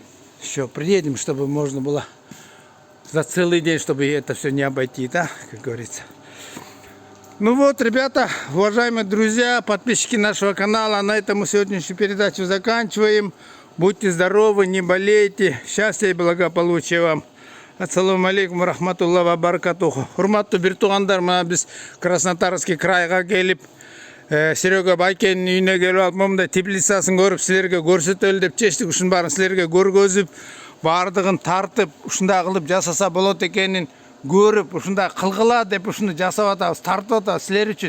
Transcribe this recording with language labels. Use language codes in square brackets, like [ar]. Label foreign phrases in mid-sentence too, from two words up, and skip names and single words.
[ru] Еще приедем, чтобы можно было за целый день, чтобы это все не обойти, да, как говорится. Ну вот, ребята, уважаемые друзья, подписчики нашего канала, на этом мы сегодняшнюю передачу заканчиваем. Будьте здоровы, не болейте. Счастья и благополучия вам. [ar] السلام عليكم رحمة الله وبركاته. [ky] Хурматтуу бир туугандар, мына биз Краснотарский крайга келип, Серега Байкенин үйүнө келип алып, момундай теплицасын көрүп, силерге көрсөтөлү деп чечтик. Ушунун баарын силерге көргөзүп, баардыгын тартып, ушундай кылып жасаса болот экенин көрүп, ушундай кылгыла деп ушуну жасап атабыз, тартып атабыз силер үчүн.